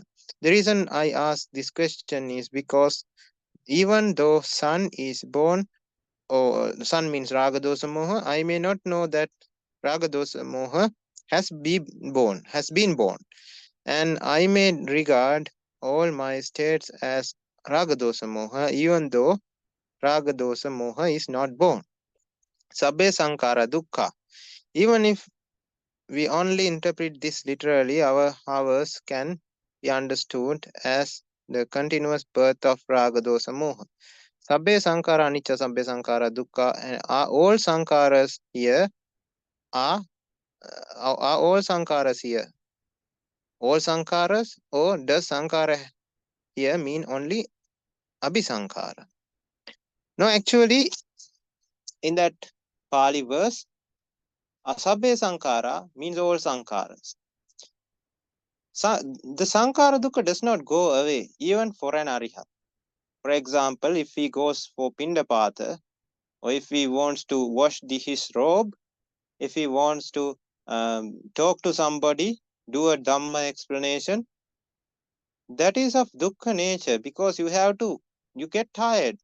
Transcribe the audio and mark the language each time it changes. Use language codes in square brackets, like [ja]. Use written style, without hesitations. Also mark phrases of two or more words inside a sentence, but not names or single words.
[en] The reason I ask this question is because even though sun is born, or sun means [pi] raga, dosa, moha, [en] I may not know that [pi] raga, dosa, moha [en] has been born, and I may regard all my states as [pi] raga, dosa, moha, [en] even though [pi] raga, dosa, moha [en] is not born. [pi] Sabbe Sankhāra dukkha. [en] Even if we only interpret this literally, our hours can be understood as the continuous birth of raga, [pi] dosa, moha. Sabbe Sankhāra anicca, Sabbe Sankhāra dukkha, [en] and all sankharas here are all sankharas here. All sankharas, or does sankhara here mean only abhisankhara? No, actually, in that Pali verse, [pi] Sabbe Sankhāra [en] means all sankharas. The [pi] sankhara dukkha [en] does not go away even for an arihat. For example, if he goes for pindapata, or if he wants to wash his robe, if he wants to talk to somebody, do a Dhamma explanation, that is of dukkha nature, because you get tired.